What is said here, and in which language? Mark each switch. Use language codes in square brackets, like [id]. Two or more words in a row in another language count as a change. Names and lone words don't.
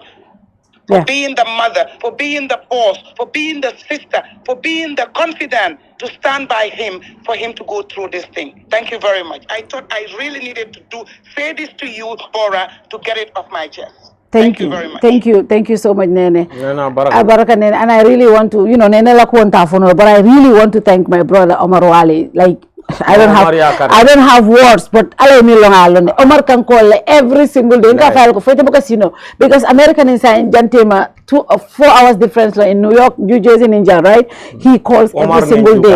[en] For being the mother, for being the boss, for being the sister, for being the confidant to stand by him, for him to go through this thing. Thank you very much. I thought I really needed to say this to you, Borra, to get it off my chest. Thank you very much. Thank you so much, Nene. Baraka Nene. And I really want to, you know, [man] Nene la kuontafuno, [en] but I really want to thank my brother Omar Wali. Like, I don't have words, but Omar can call every single day. Because American is in Jantema 4 hours difference in New York, New Jersey, Ninja, right? He calls every single day.